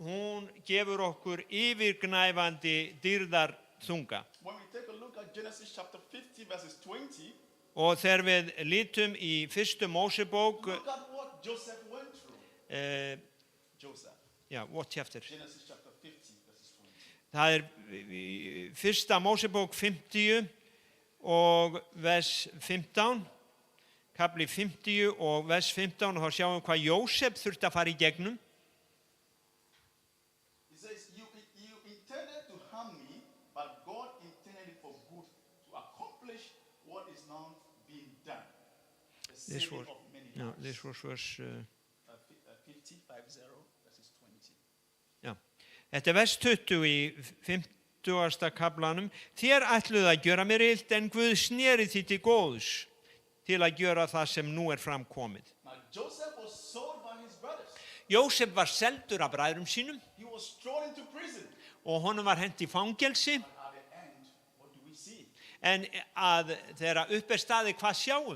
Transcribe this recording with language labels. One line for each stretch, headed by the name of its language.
Icelandic: hún gefur okkur yfirgnæfandi dýrðar þunga.
English: When we take a look at Genesis chapter 50 verses 20,
Icelandic: Og þegar við lítum í fyrstu Mósebók,
English: look at what Joseph went through. Joseph, what chapter? Genesis chapter 50 verses 20.
Icelandic: Það í fyrsta Mósebók 50 og vers 15, kapli 50 og vers 15 og þá sjáum við hvað Jósef þurfti að fara í gegnum.
English: He says, you intended to harm me, but God intended it for good to accomplish what is now being done. The saving of many lives. This was verse, 50 verses 20.
Icelandic: þetta er vers 20 í 50. kaplanum. Þér ætluðu að gjöra mér illt en Guð sneri því til góðs til að gjöra það sem nú er framkomið.
English: Now Joseph was sold by his brothers.
Icelandic: Jósef var seldur af bræðrum sínum
English: He was thrown into prison.
Icelandic: og honum var hent í fangelsi.
English: At the end, what do we see?
Icelandic: En að þegar upp er staðið, hvað sjáum